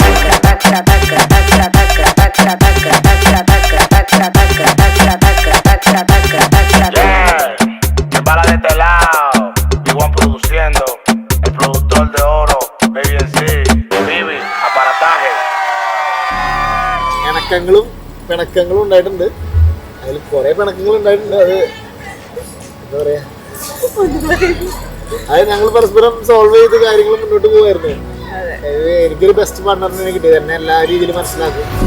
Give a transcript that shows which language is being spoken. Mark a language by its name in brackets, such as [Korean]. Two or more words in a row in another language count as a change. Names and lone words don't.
[Spanish] Bala de este lado, igual produciendo, el productor de oro, Baby NC, Vivi, aparataje. [Malayalam] ഇണക്കങ്ങളും പിണക്കങ്ങളും ഉണ്ടായിട്ടുണ്ട്. അതിൽ കുറെ പിണക്കങ്ങൾ ഉണ്ടായിട്ടുണ്ട്. അത് എന്താ പറയാ, അത് ഞങ്ങൾ പരസ്പരം സോൾവ് ചെയ്ത് കാര്യങ്ങൾ മുന്നോട്ട് പോകുമായിരുന്നു. എനിക്കൊരു [English] best partnerine [Malayalam] കിട്ടിയത് എന്നെ എല്ലാ രീതിയിലും മനസ്സിലാക്കും.